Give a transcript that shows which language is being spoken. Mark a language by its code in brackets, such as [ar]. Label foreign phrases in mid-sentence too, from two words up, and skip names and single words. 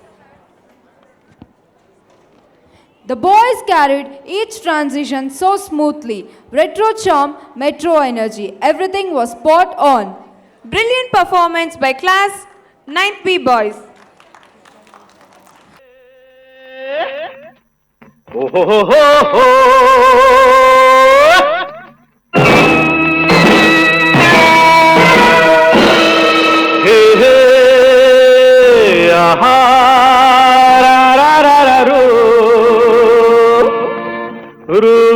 [en] The boys carried each transition so smoothly. Retro charm, metro energy, everything was spot on. brilliant performance by class 9th B boys. Oh ho ho ho ho! Hey hey, aha, ra ra ra ra ro, ro.